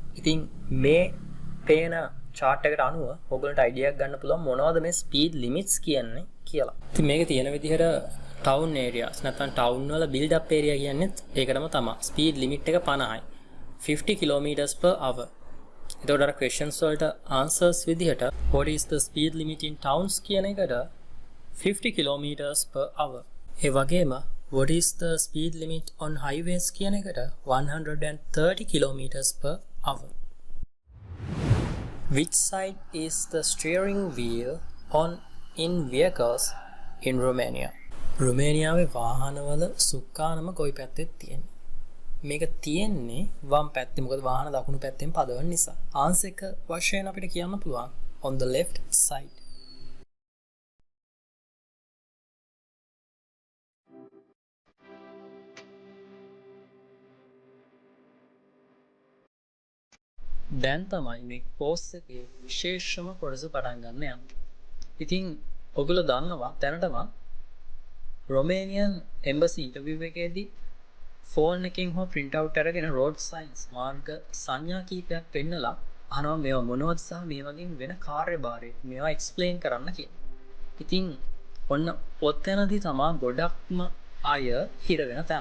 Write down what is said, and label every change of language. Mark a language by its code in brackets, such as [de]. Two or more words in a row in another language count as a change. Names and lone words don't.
[si] ඉතින් මේ පේන chart එකට අනුව ඔයගොල්ලන්ට idea එකක් ගන්න පුළුවන් මොනවද මේ [en] speed limits [si] කියන්නේ කියලා. ඉතින් මේක තියෙන විදිහට [en] town areas [si] නැත්නම් town වල [en] build up area [si] කියන්නේ ඒකටම තමයි. [en] speed limit එක 50යි. 50 kilometers per hour. [si] එතකොට අර [en] questions වලට answers විදිහට what is the speed limit in towns [si] කියන එකට [en] 50 kilometers per hour. [si] ඒ වගේම [en] what is the speed limit on highways [si] කියන එකට [en] 130 kilometers per hour. Which side is the steering wheel on in vehicles in Romania? [si] රුමේනියාවේ වාහනවල සුක්කානම කොයි පැත්තෙද තියෙන්නේ? මේක තියෙන්නේ වම් පැත්තේ. මොකද වාහන දකුණු පැත්තෙන් පදවන නිසා. ආන්සර් එක වශයෙන් අපිට කියන්න පුළුවන් [en] on the left side. [si] දැන් තමයි මේ කෝස් එකේ විශේෂම කොටස පටන් ගන්න යන්නේ. ඉතින් ඔයගොල්ලෝ දන්නවා දැනටම [en] Romanian embassy interview [si] එකේදී ෆෝන් එකකින් හෝ [en] print out [si] අරගෙන [en] road signs [si] මාර්ග සංඥා කීපයක් පෙන්නලා අහනවා මේවා මොනවද සහ මේ වගේ වෙන කාර්යභාරය මේවා explain කරන්න කියලා. ඉතින් ඔන්න ඔතනදී තමයි ගොඩක්ම අය හිර වෙන තැන.